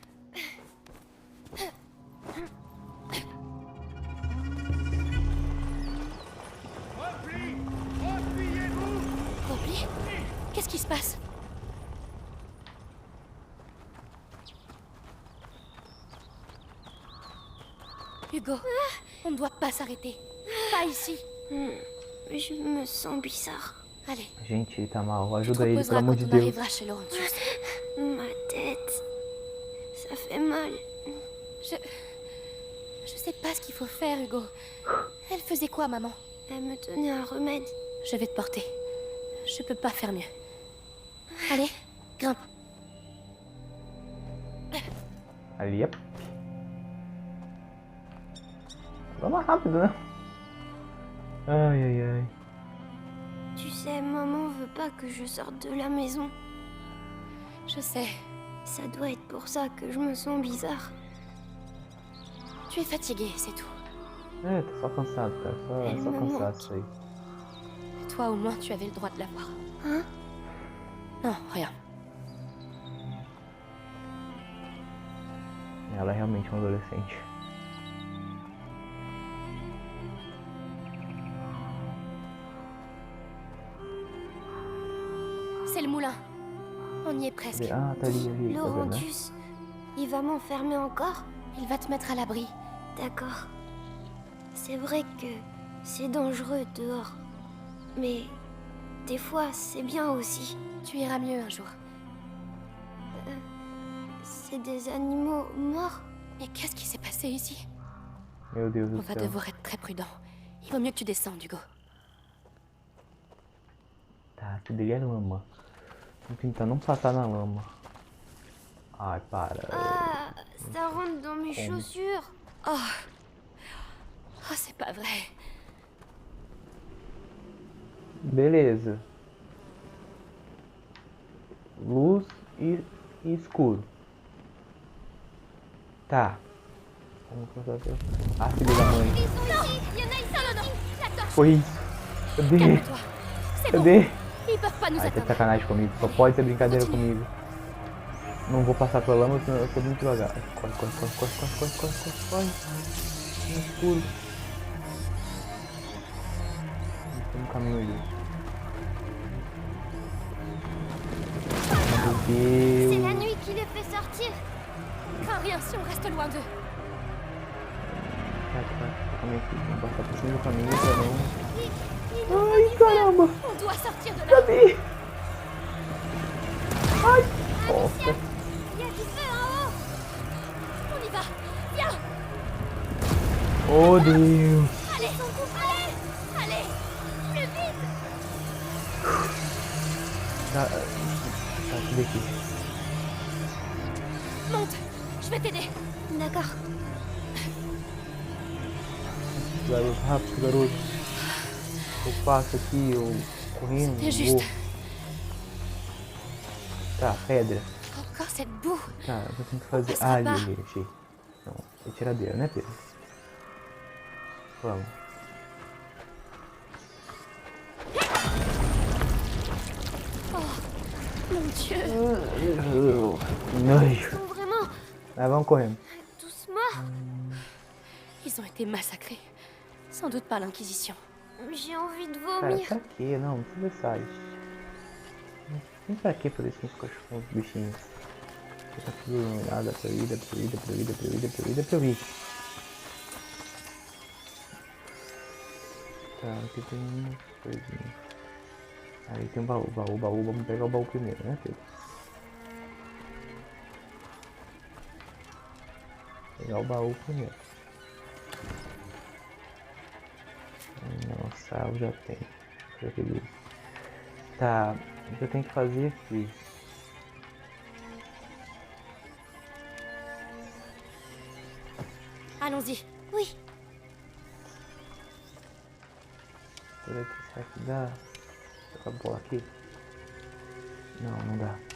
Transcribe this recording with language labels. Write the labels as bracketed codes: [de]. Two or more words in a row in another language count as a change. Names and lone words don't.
[fr] Repli? Qu'est-ce qui se passe? Hugo, on ne doit pas s'arrêter. Pas ici. Je me sens bizarre. Allez, [pt] Gente, ele tá mal. [fr] tu te [pt] Ajuda ele, pelo [fr] reposeras [pt] amor [fr] quand [pt] de [fr] on [pt] Deus. [fr] arrivera chez Laurentius. Ma tête. Ça fait mal. Je sais pas ce qu'il faut faire, Hugo. Elle faisait quoi, maman? Elle me donnait un remède. Je vais te porter. Je peux pas faire mieux. Allez, grimpe. [pt] Ali, yep. Vai mais rápido, né? Ai, ai, ai. [fr] Tu sais, maman veut pas que je sorte de la maison. Je sais. Ça doit être pour ça que je me sens bizarre. Tu es fatigué, c'est tout. [pt] É, tô só cansado, cara. Só cansado isso aí. [fr] Toi, au moins, tu avais le droit de la voir. Hein? Non, rien. [pt] Ela é realmente uma adolescente. [fr] C'est le moulin. On y est presque. [pt] Ah, tá ali, tá vendo, né? [fr] Laurentius, il va m'enfermer encore? Il va te mettre à l'abri. D'accord. C'est vrai que c'est dangereux dehors. Mais des fois, c'est bien aussi. Tu iras mieux un jour. C'est des animaux morts. Mais qu'est-ce qui s'est passé ici? [pt] Meu Deus [fr] On [pt] do [fr] va [pt] céu. [fr] devoir être très prudent. Il vaut mieux que tu descendes, Hugo. [pt] Tá, que dele é lama. Vou tentar não passar na lama. Ai, para. [fr] Ah, ça rentre dans mes chaussures. Oh, c'est pas vrai. [pt] Beleza. Luz e escuro. Tá. Vamos começar a... Ah, filha da mãe. [fr] Il y en a ici. Non, non, la torche. [pt] Foi isso. Cadê? [fr] Calme-toi. C'est bon. [pt] Cadê? [fr] Ils peuvent pas nous [pt] Ai, tá de [fr] atteindre. [pt] sacanagem comigo. Só pode ser brincadeira comigo. Não vou passar pela lama, senão eu tô muito devagar. Corre, corre, corre, corre, corre, corre, corre, corre, corre. No escuro. Tem um caminho ali. Meu [fr] C'est [pt] Deus. [fr] la nuit qui les fait sortir. Crains rien si on reste loin d'eux. [pt] Calma aqui, vamos passar por cima do caminho pra não... [fr] Ils nous [pt] Ai, caramba. [fr] On doit sortir de là. [pt] Cadê? Ai, nossa. [fr] Il y a du feu en haut. On y va. Viens. [pt] Oh, Deus. [fr] Allez, allez, plus vite. [pt] Tá, cadê aqui? [fr] Monte. Je vais t'aider. D'accord. [pt] Garoto, rápido, garoto. Eu passo aqui, eu correndo, [fr] C'est [pt] vou. [fr] juste. [pt] Tá, pedra. [fr] Encore cette boue. [pt] Tá, eu tenho que fazer... Essa Ah, ali, barra. ali, achei. Não, é tiradeira, né, Pedro? Vamos. [fr] Mon Dieu. [pt] Nojo. [fr] Ils sont vraiment [pt] Mas vamos correndo. [fr] tous morts. Ils ont été massacrés. Sans doute par l'Inquisition. J'ai envie de [pt] Cara, [fr] vomir. [pt] pra quê? Não, não precisa sair. Não tem pra que fazer isso com os cachorros, com os bichinhos. Tá tudo nada pra vida, pra vida, pra vida, pra vida, pra vida, pra vida. Tá, aqui tem umas coisinhas. Aí tem um baú, vamos pegar o baú primeiro, né, Pedro? Pegar o baú primeiro. Não, sal já tem. Já peguei. Tá, o que eu tenho que fazer aqui? [fr] Allons-y. Oui. [pt] Por aqui, será que dá? Essa bola aqui? Não, não dá.